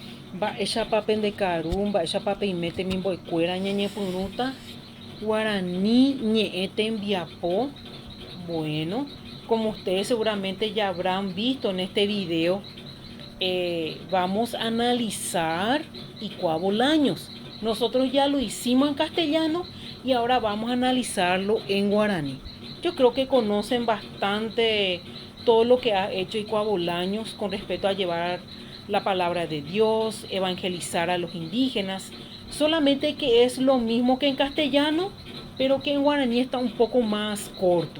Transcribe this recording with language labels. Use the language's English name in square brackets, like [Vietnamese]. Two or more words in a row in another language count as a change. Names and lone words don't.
[Guarani] Mba'éichapa ndekaru, mba'éichapa imete mimbo'ekuéra ñañepyrũta guaraní ñe'ẽ tembiapo. [Spanish] Bueno, como ustedes seguramente ya habrán visto en este video, vamos a analizar Icua Bolaños. Nosotros ya lo hicimos en castellano y ahora vamos a analizarlo en guaraní. Yo creo que conocen bastante todo lo que ha hecho Icua Bolaños con respecto a llevar la palabra de Dios, evangelizar a los indígenas, solamente que es lo mismo que en castellano, pero que en guaraní está un poco más corto.